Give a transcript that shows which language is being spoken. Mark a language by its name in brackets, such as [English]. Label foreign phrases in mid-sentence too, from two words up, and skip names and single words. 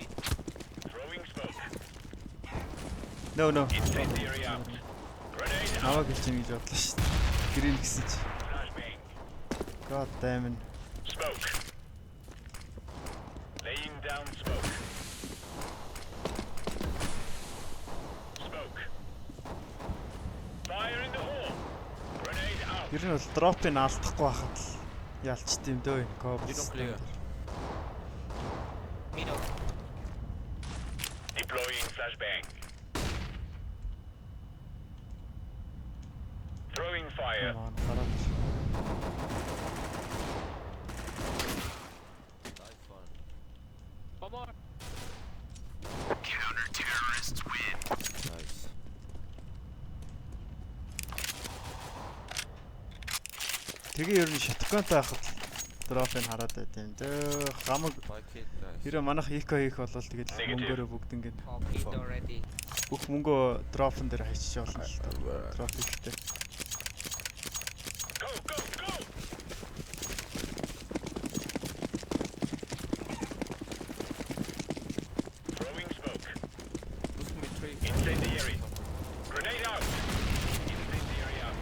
[English] Throwing smoke. No. Incendiary out. Grenade out. [Mongolian] Наваг хэлж юм гэж бодлоо шүү дээ. Грин гэсэн чи. [English] Flashbang. God damn it. Smoke. Laying down smoke. Smoke. Fire in the hole. Grenade out. [Mongolian] Ер нь бол дропыг алдахгүй байхад л ялчт юм дөө энэ [English] You don't clear. Middle. Deploying flashbang. Throwing fire. [Mongolian] Гараад. [English] Nice one. One more. Counter-terrorists win. Nice. [Mongolian] Тэгээ ер нь shotgunтай байхад дропыг хараад байт юм дөө. Хамаг [English] My kid, guys. [Mongolian] хэрэв манайх eco хийх болол тэгээд мөнгөөрөө бүгд ингээд [English] Complete already. [Mongolian] бүх мөнгөө дропн дээр хайчиж болно л доо. Дроп ихтэй. [English] Go, go, go! Throwing smoke. Push me 3. Incendiary. Grenade out. Incendiary out.